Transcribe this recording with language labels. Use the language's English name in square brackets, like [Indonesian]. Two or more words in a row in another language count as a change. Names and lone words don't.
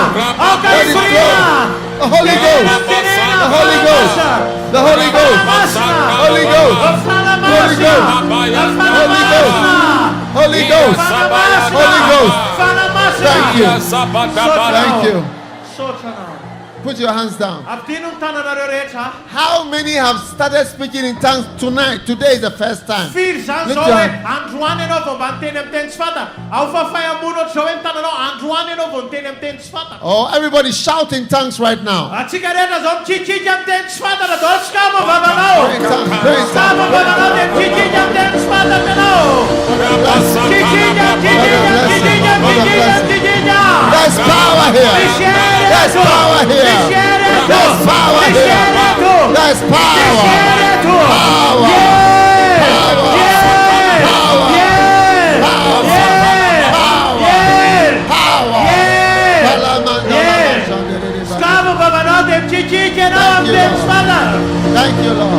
[English] Let it flow. The Holy Ghost. The Holy Ghost. The Holy Ghost. Holy Ghost. Holy Ghost. Holy Ghost. Holy Ghost. Holy Ghost. Thank you. Thank you. Put your hands down. [Malagasy] Avitino ny tananareo rehetra. [English] How many have started speaking in tongues tonight? Today is the first time. [Malagasy] Firy zany zao hoe androany ianao vao mba niteny amin'ny teny tsy fanta. Ao fa fahamono ohatr'izao hoe ny tananao androany ianao vao niteny amin'ny teny tsy fanta. [English] Oh, everybody shout in tongues right now. [Malagasy] Atsika rehetra zao mikikika amin'ny teny tsy fantatra zao skama vavanao. [English] Pray in tongues, pray in [Malagasy] Skama [English] tongues. [Malagasy] vavanao dia mikikika amin'ny teny tsy fantatra ianao. [English] There's power here. There's power here. There's power here. There's power. Power. Thank you, Lord.